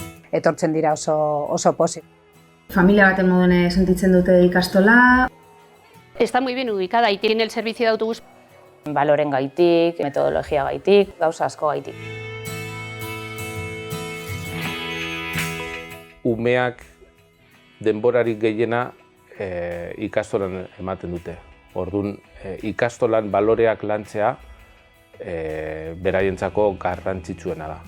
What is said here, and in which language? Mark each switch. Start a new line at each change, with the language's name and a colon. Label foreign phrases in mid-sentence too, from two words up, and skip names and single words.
Basque: etortzen dira oso pozik. Familia baten modune sentitzen dute ikastola.
Spanish: Está muy bien ubicada y tiene el servicio de autobús.
Basque: Baloren gaitik, metodologia gaitik, gauza asko gaitik. Umeak denborarik gehiena ikastolan ematen dute. Orduan, ikastolan baloreak lantzea beraientzako garrantzitsuena da.